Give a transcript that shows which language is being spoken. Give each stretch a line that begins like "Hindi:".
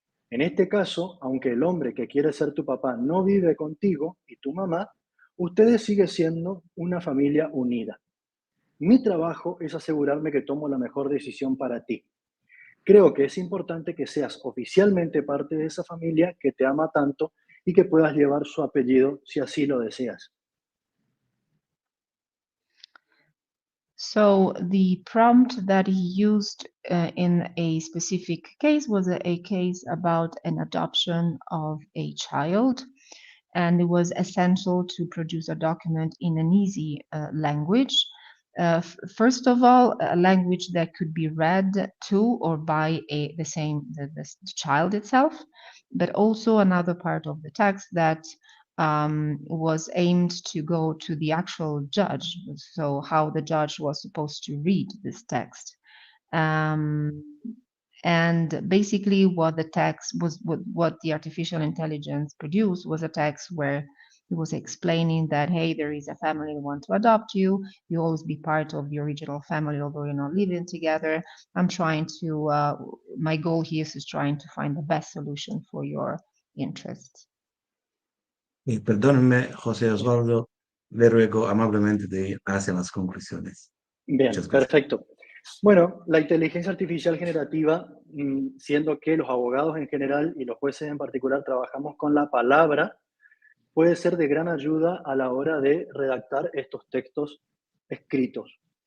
Spanish: En este caso, aunque el hombre que quiere ser tu papá no vive contigo y tu mamá, ustedes siguen siendo una familia unida. Mi trabajo es asegurarme que tomo la mejor decisión para ti. Creo que es importante que seas oficialmente parte de esa familia que te ama tanto y que puedas llevar su apellido si así lo deseas.
English: So the prompt that he used in a specific case was a case about an adoption of a child, and it was essential to produce a document in an easy language. First of all, a language that could be read to or by the child itself, but also another part of the text that was aimed to go to the actual judge, so how the judge was supposed to read this text. And basically what the text was, what the artificial intelligence produced was a text where it was explaining that, hey, there is a family that want to adopt you. You always be part of the original family, although you're not living together. I'm trying to, my goal here is trying to find the best solution for your interests.
Spanish: Perdónenme, José Osvaldo, le ruego amablemente de ir hacia las conclusiones. Bien, Muchas gracias. perfecto. Bueno, la inteligencia artificial generativa, siendo que los abogados en general y los jueces en particular trabajamos con la palabra, puede ser de gran ayuda a la hora de redactar estos textos escritos.